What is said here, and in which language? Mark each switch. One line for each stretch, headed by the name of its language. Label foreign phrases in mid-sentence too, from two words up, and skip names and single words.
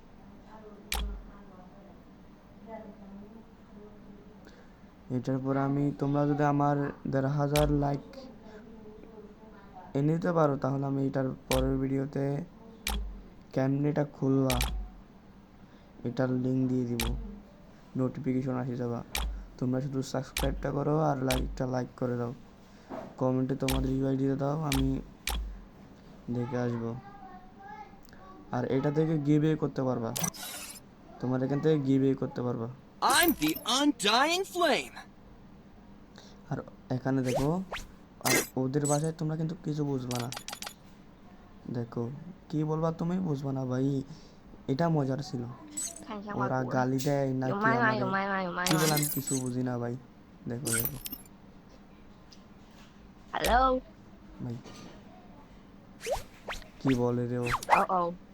Bangla: এটার পর আমি, তোমরা যদি আমার 1,500 লাইক এনে দিতে পারো তাহলে আমি এটার পরের ভিডিওতে কেমনে এটা খুলবা এটার লিঙ্ক দিয়ে দিব, নোটিফিকেশন আসে যাবা। তোমরা শুধু সাবস্ক্রাইবটা করো আর লাইক করে দাও, কমেন্টে তোমাদের ইউআই দিয়ে দাও, আমি দেখে আসবো। আর এটা থেকে গিভ করতে পারবা, তোমার এখান থেকে গিভ করতে পারবা।
English: I'm the undying flame.
Bangla: আর এখানে দেখো, আর ওদের ভাষায় তোমরা কিন্তু কিছু বুঝবা না। দেখো কি বলবা, তুমি বুঝবা না ভাই। এটা মজার ছিল,
Chinese: 看一下外
Bangla: ওরা
Chinese: 国。
Bangla: গালি দেয়
Chinese: 有
Bangla: নাকি
Chinese: 麦吗？
Bangla: আমারে,
Chinese: 有麦吗？有麦
Bangla: কি
Chinese: 吗
Bangla: বলে আমি কিছু বুঝি না ভাই। দেখো
English: ？Hello。
Bangla: ভাই কি বলে রে ও। Oh oh。